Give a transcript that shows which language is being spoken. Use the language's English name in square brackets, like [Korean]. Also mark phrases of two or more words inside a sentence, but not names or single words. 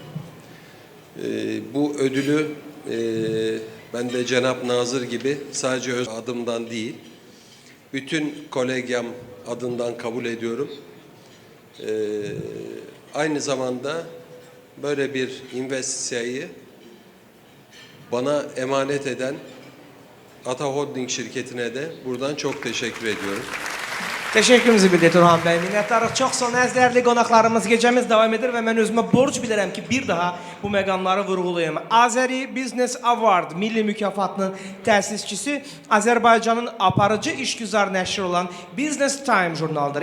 [Turkish] Bu ödülü ben de Cenab Nazır gibi sadece öz adımdan değil, bütün kolegyam adından kabul ediyorum. Aynı zamanda böyle bir investisyayı bana emanet eden Ata Holding şirketine de buradan çok teşekkür ediyorum. [Azerbaijani] Təşəkkürümüzü bildirdik Turhan bəy. Minnətdarıq. Çox sağ olun. Əzizli qonaqlarımız, gecəmiz davam edir və mən özümə borc bilirəm ki, bir daha bu məqamları vurğulayım. Azəri Business Award milli mükafatının təsisçisi Azərbaycanın aparıcı işgüzar nəşri olan Business Time jurnalıdır.